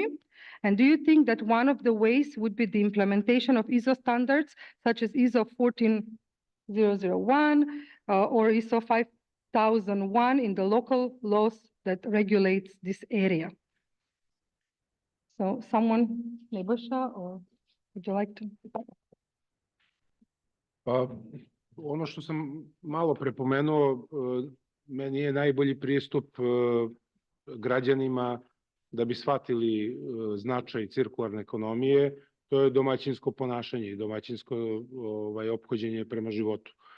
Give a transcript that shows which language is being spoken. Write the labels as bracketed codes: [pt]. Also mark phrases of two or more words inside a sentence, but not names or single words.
[en] And do you think that one of the ways would be the implementation of ISO standards, such as ISO 14001 or ISO 5001 in the local laws that regulates this area? So someone, Nebojša, or would you like to? [sr] Pa, ono što sam malo prepomenuo, meni je najbolji pristup građanima da bi shvatili značaj cirkularne ekonomije, to je domaćinsko ponašanje i domaćinsko ophođenje prema životu.